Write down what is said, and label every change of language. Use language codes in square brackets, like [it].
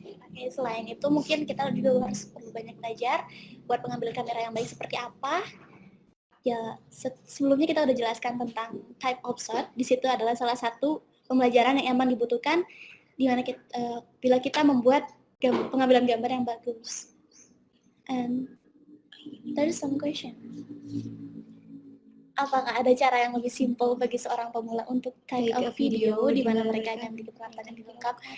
[id] Oke, selain itu mungkin kita juga harus perlu banyak belajar buat pengambilan kamera yang baik seperti apa. Ya, sebelumnya kita udah jelaskan tentang type of shot. Di situ adalah salah satu pembelajaran yang emang dibutuhkan di mana bila kita membuat pengambilan gambar yang bagus. [en] And there is some question. [id] Apakah ada cara yang lebih simpel bagi seorang pemula untuk [en] take a video [id] di mana mereka hanya memiliki peralatan yang lengkap?